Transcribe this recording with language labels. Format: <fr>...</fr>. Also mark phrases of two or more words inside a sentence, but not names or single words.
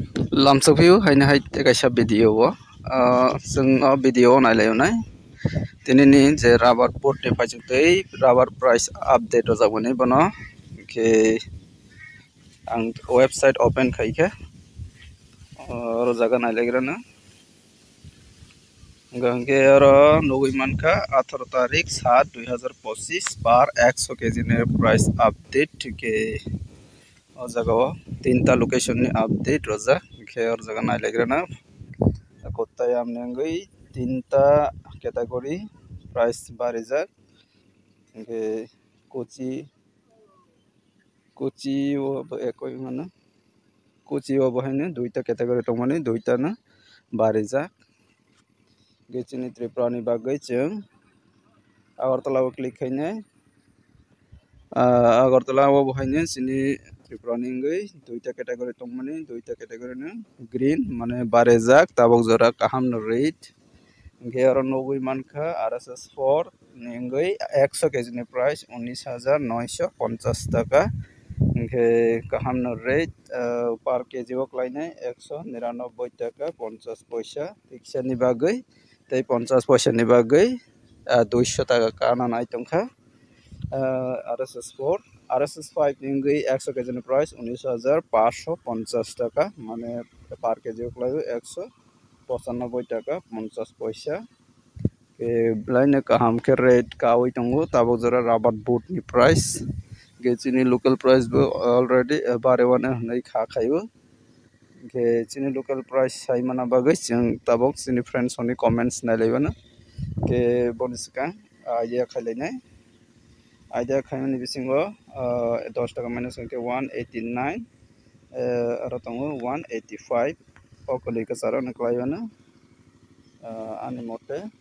<brx>Lamsokhiu haina haite kaisa video o जों video नायलायनाय दिनैनि जे राबार बोर्ड नि फाइजोंथै</brx> <en>rubber price update</en> <brx>जागोन बनो के आं</brx> <en>website open</en> <brx>खाइखे और जगह नायलायग्रानो गंगे और नौई मानखा 18 तारीख 7 2025 बार 100 केजी ने</brx> <en>price update</en> <brx>के जगह 3टा लोकेशन नि अपडेट रजा के और जगह नायलायग्रानो कोत्ताय आमने 3टा कैटेगरी प्राइस बारिजाक के कोची कोची वो एकोई माने कोची वो बहायने 2टा कैटेगरी दंमाने 2टा ना बारिजाक गेचिनि त्रिपुरानि बागै जों आगरतलायाव क्लिक खायने आगरतलायाव बहायने सिनि त्रिपुरानि 2टा कैटेगरी दंमाने 2टा कैटेगरी ने ग्रीन माने बारिजाक ताबक जरा काहाम न रेट गेर नौई मानखा RSS 4 निंगै 100 केजी नि प्राइस 19,950 टाका के काहाम न</brx> <en>rate per kg</en> <brx>वो क्लाइने 199 टाका 50 पैसा रिक्शा नि बागै तै 50 पैसा नि बागै 200 टाका काना नाय तंखा RSS 4 RSS 5 निंगै 100 केजी नि प्राइस 19,550 टाका माने</brx> <en>per kg</en> <brx>वो क्लाइने 195 टाका 50 पैसा के ब्लाइने काहाम के रेट कावै तंगो ताबो जरा राबार बोट नि प्राइस गेचिनि</brx> <en>local price</en> <brx>बो ऑलरेडी बारेवाने नै खाखायो के चिनि</brx> <en>local price</en> <brx>साइ माना बागै जों ताबक चिनि फ्रेंड्स नि कमेंट्स नायलायबानो के बनिसका आइडिया खायलायनाय आइडिया खायमानि बिसिंगो 10 टाका माइनस के 189 आरो तंगो 185 ओकली का सारा नक्लायबानो आनि मते</brx>